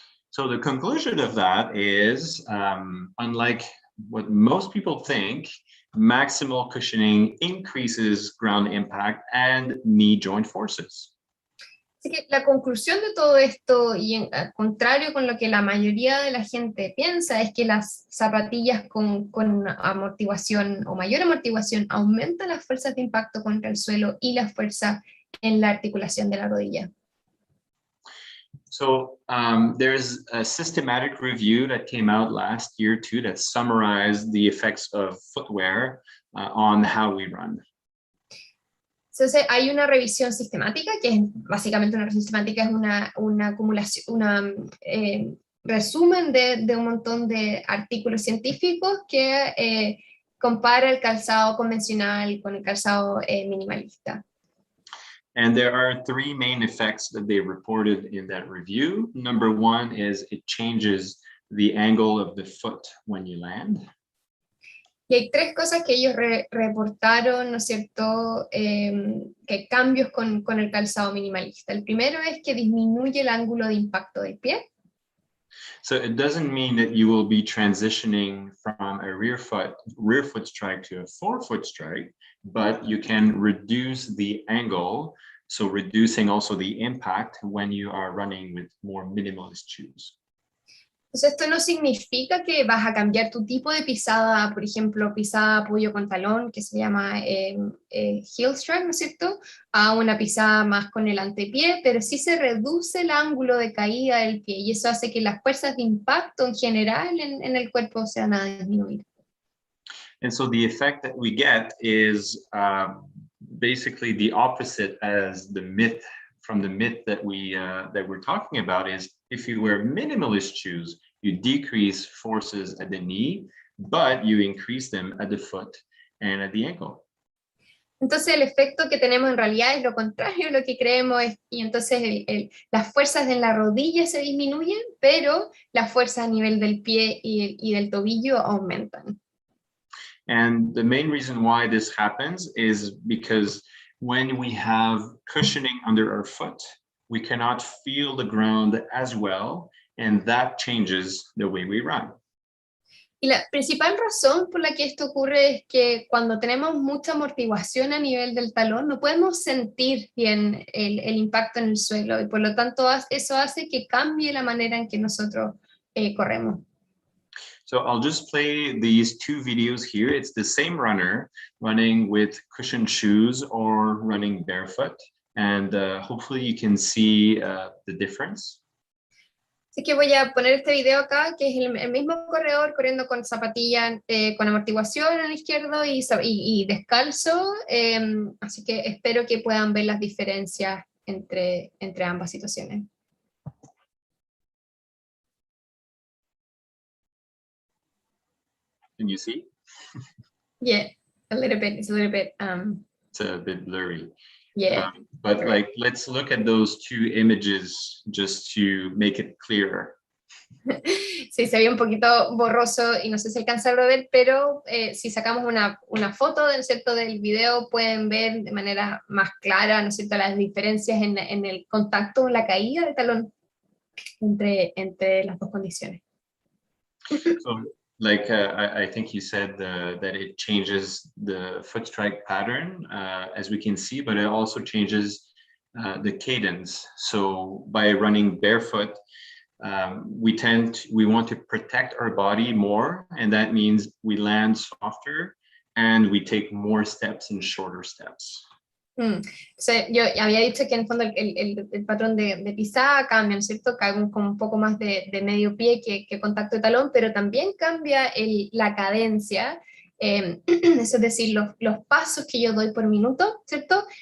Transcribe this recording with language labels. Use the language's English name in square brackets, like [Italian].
[English] So the conclusion of that is, unlike what most people think, maximal cushioning increases ground impact and knee joint forces. [Spanish] Así que la conclusión de todo esto, y al contrario con lo que la mayoría de la gente piensa, es que las zapatillas con amortiguación o mayor amortiguación aumentan las fuerzas de impacto contra el suelo y la fuerza en la articulación de la rodilla. [English] So there's a systematic review that came out last year too that summarized the effects of footwear on how we run. [Spanish] Entonces hay una revisión sistemática, que es básicamente una revisión sistemática, es una acumulación, resumen de un montón de artículos científicos que compara el calzado convencional con el calzado minimalista. [English] And there are 3 main effects that they reported in that review. Number 1 is it changes the angle of the foot when you land. [Spanish] Y hay 3 cosas que ellos reportaron, ¿no es cierto?, que cambios con el calzado minimalista. El primero es que disminuye el ángulo de impacto del pie. [English] So it doesn't mean that you will be transitioning from a rear foot strike to a forefoot strike, but you can reduce the angle, so reducing also the impact when you are running with more minimalist shoes. [Spanish] Entonces esto no significa que vas a cambiar tu tipo de pisada, por ejemplo, pisada apoyo con talón, que se llama heel strike, ¿no es cierto?, a una pisada más con el antepié, pero sí se reduce el ángulo de caída del pie, y eso hace que las fuerzas de impacto en general en el cuerpo se van a disminuir. [English] And so the effect that we get is basically the opposite as the myth that we're talking about is if you wear minimalist shoes, you decrease forces at the knee, but you increase them at the foot and at the ankle. [Spanish] Entonces el efecto que tenemos en realidad es lo contrario a lo que creemos, y entonces las fuerzas en la rodilla se disminuyen, pero las fuerzas a nivel del pie y del tobillo aumentan. [English] And the main reason why this happens is because when we have cushioning under our foot, we cannot feel the ground as well, and that changes the way we run. [Spanish] Y la principal razón por la que esto ocurre es que cuando tenemos mucha amortiguación a nivel del talón, no podemos sentir bien el impacto en el suelo, y por lo tanto eso hace que cambie la manera en que nosotros corremos. [English] So I'll just play these 2 videos here. It's the same runner running with cushioned shoes or running barefoot, and hopefully you can see the difference. [Spanish] Así que voy a poner este video acá, que es el mismo corredor corriendo con zapatillas con amortiguación en el izquierdo y descalzo, así que espero que puedan ver las diferencias entre ambas situaciones. [English] Can you see? Yeah, a little bit. It's a little bit. It's a bit blurry. Yeah. But like, let's look at those 2 images just to make it clearer. [Spanish] Sí, se ve un poquito borroso y no sé si alcanzaron a ver, pero si sacamos una foto, ¿no es cierto?, del video, pueden ver de manera más clara, ¿no es cierto?, las diferencias en el contacto, en la caída del talón entre las 2 condiciones. [English] So, like I think you said that it changes the foot strike pattern, as we can see, but it also changes the cadence. So by running barefoot, we want to protect our body more, and that means we land softer and we take more steps and shorter steps. [Spanish] O sea, yo había dicho que en el fondo el patrón de pisada cambia, ¿no es cierto? Cae con un poco más de medio pie que contacto de talón, pero también cambia la cadencia, eso es decir, los pasos que yo doy por minuto, ¿cierto?